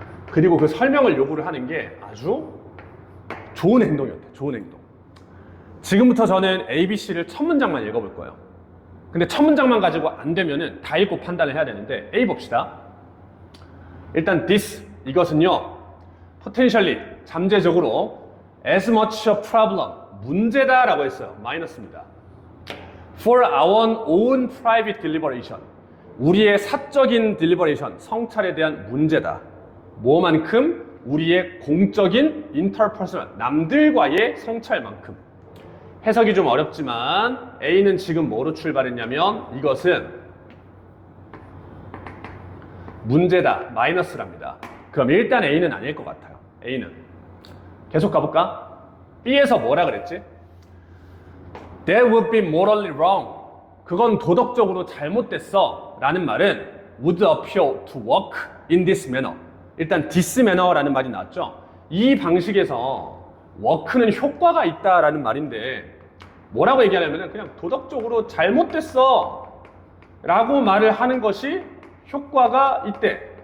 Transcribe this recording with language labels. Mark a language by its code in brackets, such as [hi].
[ko] 그리고 그 설명을 요구를 하는 게 아주 좋은 행동이었대. 좋은 행동. 지금부터 저는 ABC를 첫 문장만 읽어볼 거예요. 근데 첫 문장만 가지고 안 되면은 다 읽고 판단을 해야 되는데 A 봅시다. [en] 일단 this, [ko] 이것은요 [en] potentially, [ko] 잠재적으로 [en] as much a problem, [ko] 문제다라고 했어요. 마이너스입니다. [en] For our own private deliberation. [ko] 우리의 사적인 deliberation, 성찰에 대한 문제다. 뭐만큼? 우리의 공적인 interpersonal, 남들과의 성찰만큼. 해석이 좀 어렵지만 A는 지금 뭐로 출발했냐면 이것은 문제다, 마이너스랍니다. 그럼 일단 A는 아닐 것 같아요. A는. 계속 가볼까? B에서 뭐라 그랬지? [en] That would be morally wrong. [ko] 그건 도덕적으로 잘못됐어 라는 말은 [en] would appear to work in this manner. [ko] 일단 [en] this manner [ko] 라는 말이 나왔죠. 이 방식에서 work는 효과가 있다라는 말인데 뭐라고 얘기하냐면 그냥 도덕적으로 잘못됐어 라고 말을 하는 것이 효과가 있대.